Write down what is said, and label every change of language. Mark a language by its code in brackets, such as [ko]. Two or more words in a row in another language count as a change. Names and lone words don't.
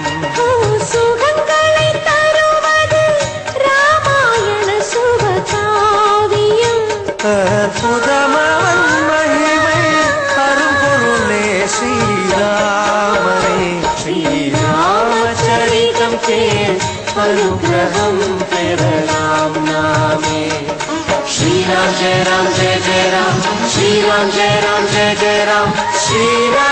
[ta] சுகங்களை தருவது ராமாயண சுபகாவியம் அற்புதமவன் மகிமை அரும்பொருளே ஸ்ரீராமனே ஸ்ரீராமச்சரிதம் கேள் அனுக்கிரகம் பெறலாம் நாமே [sa] श्री राम जय जय राम श्री राम जय जय राम श्री